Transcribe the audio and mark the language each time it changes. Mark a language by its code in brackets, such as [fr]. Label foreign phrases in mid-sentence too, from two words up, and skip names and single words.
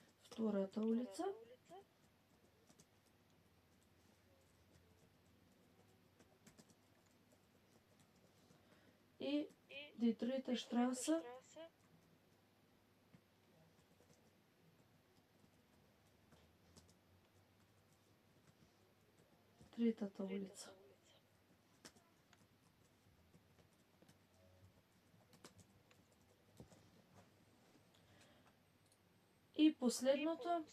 [mk] втората улица. И [de] die dritte Straße. [mk] Третата улица. И последното.